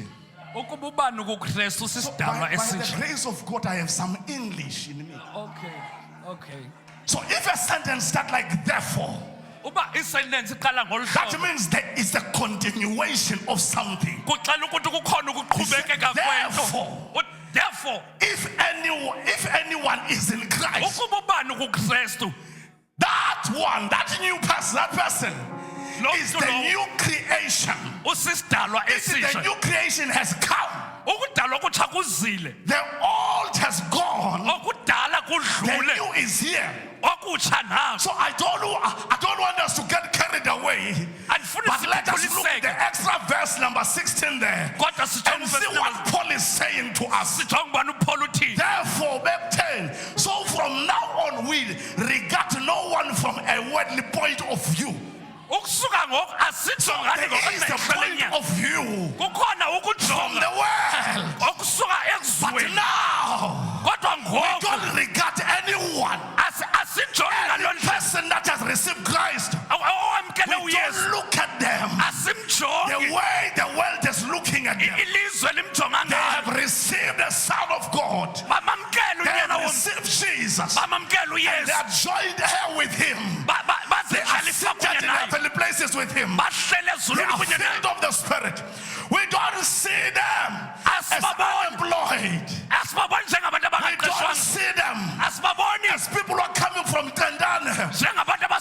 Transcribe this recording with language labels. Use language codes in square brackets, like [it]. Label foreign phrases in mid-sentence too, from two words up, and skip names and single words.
[xh] ukuba ubani kukristu [en] By, [xh] sisidalwa [en] by the [xh] esitsha [en] grace of God, I have some English in me. okay So if a sentence starts like therefore, [xh] uba isentence iqala ngolu [en] that [xh] hlobo [en] means there is a continuation of something. [xh] kuxela ukuthi kukhona ukuqhubekeka [en] Therefore. [xh] kwento therefore [en] If anyone is in Christ, [xh] ukuba ubani kukristu [en] that new person, that person is the new creation. [xh] usisidalwa [en] If the [xh] esitsha [en] new creation has come, [xh] ukudalwa kutsha kuzile [en] the old has gone, [xh] okudala [en] the [xh] kudlule [en] new is here. [xh] okutsha naso [en] So I don't want us to get carried away. [xh] andifuni [en] But let us look at the [xh] sikhuliseke [en] extra verse number 16 there [xh] kodwa [en] and see what Paul is saying to us. [xh] sijonge ubani uPaul uthini [en] Therefore, back 10. So from now on, we regard no one from a worldly point of view. [xh] ukusuka ngoku asijongani [en] There is the [xh] ngokwamehlo [en] point [xh] lenyama [en] of view [xh] kukhona [en] from [xh] ukujonga [en] the world. [xh] okusuka [en] But [xh] ekuzweni [en] now, [xh] kodwa [en] we [xh] ngoku [en] don't regard anyone, [xh] asijongi [en] any [xh] ngaloo [en] person that has received Christ. [xh] owamkele [en] We don't [xh] uyesu [en] look at them the [xh] asimjongi [en] way the world is looking at them. [xh] ilizwe limjonga [en] They [xh] ngalo [en] have received the Son of God. [xh] bamamkele [en] They [xh] unyana [en] have [xh] womntu [en] received Jesus. [xh] bamamkele [en] They [xh] uyesu [en] are joined here with Him. They are [xh] bazihlaliswa [en] seated [xh] kunye [en] in [xh] naye [en] heavenly places with Him. [xh] bahlele [en] They [xh] ezulwini [en] are [xh] kunye naye [en] filled of the Spirit. We don't see them as [xh] Asibaboni. [en] unemployed. [xh] asibaboni njengabantu [en] We don't [xh] abangaqeshwanga [en] see them [xh] asibaboni [en] as people who are coming from Tendane. [xh] njengabantu